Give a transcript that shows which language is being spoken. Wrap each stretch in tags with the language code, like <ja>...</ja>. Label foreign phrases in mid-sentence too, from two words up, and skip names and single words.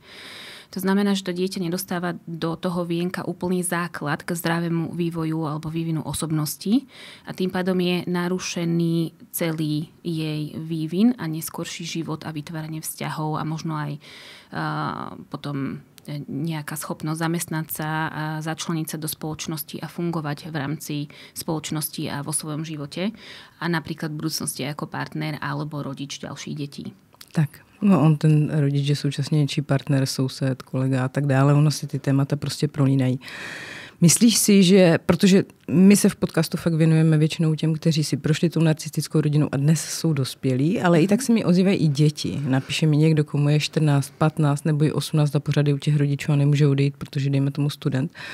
<sk>To znamená, že to dieťa nedostáva do toho vienka úplný základ k zdravému vývoju alebo vývinu osobnosti a tým pádom je narušený celý jej vývin a neskorší život a vytváranie vzťahov a možno aj potom nejaká schopnosť zamestnať sa a začleniť sa do spoločnosti a fungovať v rámci spoločnosti a vo svojom živote a napríklad v budúcnosti ako partner alebo rodič ďalších detí.</sk> <cs>Tak, no on ten rodič je současně něčí partner, soused, kolega a tak dále, ono si ty témata prostě prolínají. Myslíš si, že, protože my se v podcastu fakt věnujeme většinou těm, kteří si prošli tou narcistickou rodinou a dnes jsou dospělí, ale i tak se mi ozývají i děti. Napíše mi někdo, komu je 14, 15 nebo i 18 a pořád je u těch rodičů a nemůže odejít, protože dejme tomu student.</cs>